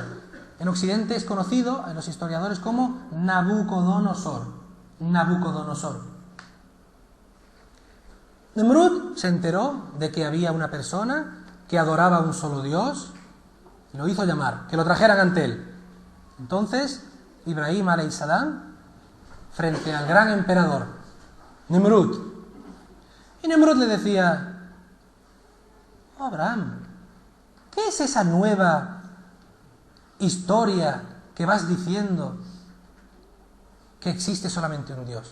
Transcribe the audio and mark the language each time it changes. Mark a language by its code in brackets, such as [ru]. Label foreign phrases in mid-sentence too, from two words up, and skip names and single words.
[es] En Occidente es conocido, en los historiadores, como Nabucodonosor. Nimrud se enteró de que había una persona que adoraba a un solo Dios y lo hizo llamar, que lo trajeran ante él. Entonces, [ar] Ibrahim عليه السلام, [es] frente al gran emperador, Nimrud. Y Nimrud le decía, oh Abraham, ¿qué es esa nueva historia que vas diciendo que existe solamente un Dios?